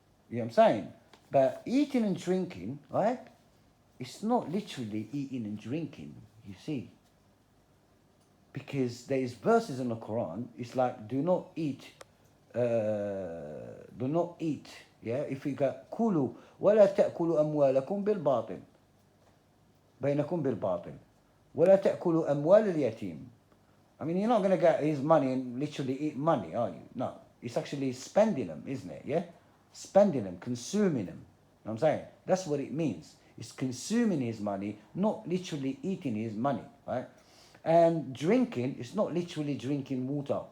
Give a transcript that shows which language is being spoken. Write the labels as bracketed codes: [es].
[en] You know what I'm saying? But eating and drinking, right? It's not literally eating and drinking, you see. Because there is verses in the Quran, it's like, do not eat, yeah? If you got, [ar] كُلُوا وَلَا تَأْكُلُوا أَمْوَالَكُمْ بِالْبَاطِلِ بَيْنَكُمْ بِالْبَاطِلِ وَلَا تَأْكُلُوا أَمْوَالَ الْيَتِيمِ. [en] I mean, you're not going to get his money and literally eat money, are you? No. It's actually spending them, isn't it? Yeah? Spending them, consuming them. You know what I'm saying? That's what it means. It's consuming his money, not literally eating his money, right? And drinking is not literally drinking water.